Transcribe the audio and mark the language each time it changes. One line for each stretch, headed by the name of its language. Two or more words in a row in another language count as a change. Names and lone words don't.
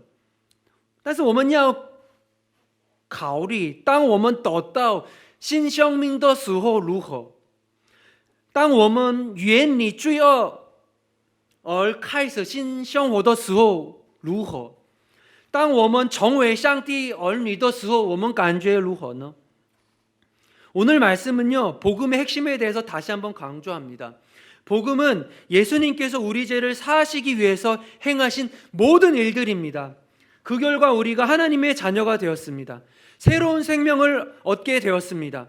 Chinese: 但是我们要考虑，当我们得到新生命的时候如何？当我们远离罪恶而开始新生活的时候如何？当我们成为上帝儿女的时候，我们感觉如何呢？
Korean: 오늘 말씀은요, 복음의 핵심에 대해서 다시 한번 강조합니다. 복음은 예수님께서 우리 죄를 사하시기 위해서 행하신 모든 일들입니다. 그 결과 우리가 하나님의 자녀가 되었습니다. 새로운 생명을 얻게 되었습니다.